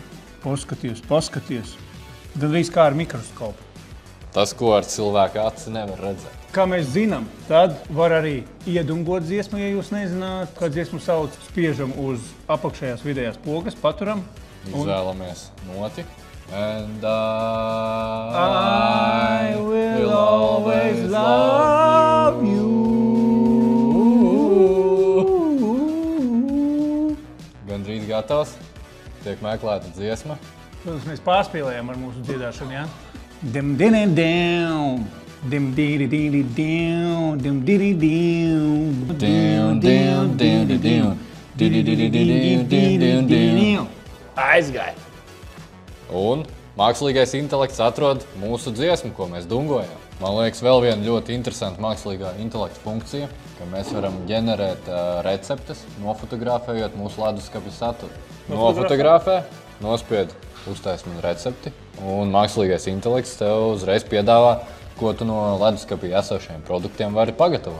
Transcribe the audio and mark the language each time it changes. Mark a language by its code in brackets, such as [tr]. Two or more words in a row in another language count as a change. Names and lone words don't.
[lv] Paskaties. Gan arī kā ar mikroskopu. Tas, ko ar cilvēka aci nevar redzēt. Kā mēs zinām, tad var arī iedungot dziesmu, ja jūs nezināt, kā dziesmu sauc. Spiežam uz apakšējās vidējās pogas, paturam. Izvēlamies noti. And [en] I will always love you. [lv] Gandrīz gatavs. Tiek meklēta dziesma. Protams, mēs pārspīlējām ar mūsu dziedāšanu, jā? Dim dini dim, dim diri diri dim, dim diri dim, dim dim dim dim, diri diri dim dim dim. Aizgāja. Un mākslīgais intelekts atrod mūsu dziesmu, ko mēs dungojam. Man liekas, vēl viena ļoti interesanta mākslīgā intelekta funkcija, ka mēs varam ģenerēt receptes, nofotografējot mūsu leduskapja saturu. Nofotografē, nospied, uztais man recepti, un mākslīgais intelekts tev uzreiz piedāvā, ko tu no leduskapja esošajiem produktiem vari pagatavot.